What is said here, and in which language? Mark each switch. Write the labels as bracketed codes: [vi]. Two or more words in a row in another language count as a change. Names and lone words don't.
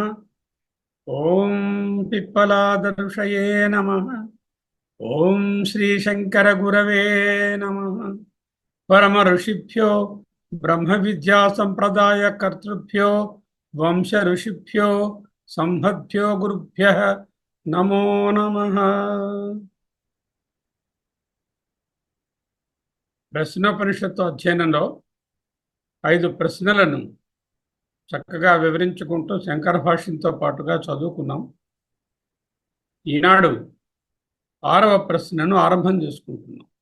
[sa] ओम पिप्पलादर्शये नमः। ओम श्री शंकर गुरवे नमः। परम ऋषिभ्यो ब्रह्म विद्या संप्रदाय कर्तृभ्यो वंश ऋषिभ्यो संहद्भ्यो गुरुभ्यः नमो नमः। [te] ప్రశ్నోపనిషత్తు అధ్యయనంలో 5 ప్రశ్నలను చక్కగా వివరించుకుంటూ శంకర భాష్యంతో పాటుగా చదువుకున్నాం. ఈనాడు 6వ ప్రశ్నను ఆరంభం చేసుకుంటున్నాం.